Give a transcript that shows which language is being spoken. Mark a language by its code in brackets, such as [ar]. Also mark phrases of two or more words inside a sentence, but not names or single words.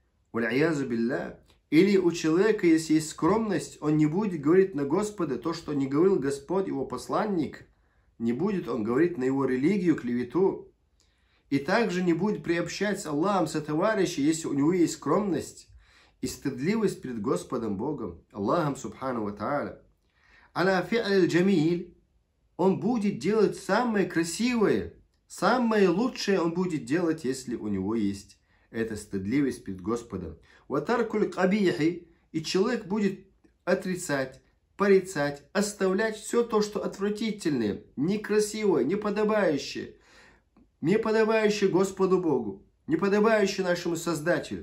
[ru] Или у человека, если есть скромность, он не будет говорить на Господа то, что не говорил Господь, его посланник. Не будет он говорить на его религию, клевету. И также не будет приобщать с Аллахом сотоварища, если у него есть скромность и стыдливость перед Господом Богом, Аллахом [ar] سبحانه وتعالى. على الفعل الجميل, [ru] он будет делать самое красивое, самое лучшее он будет делать, если у него есть эта стыдливость перед Господом. [ar] وترك القبيح, [ru] и человек будет отрицать, порицать, оставлять все то, что отвратительное, некрасивое, неподобающее Господу Богу, неподобающее нашему Создателю.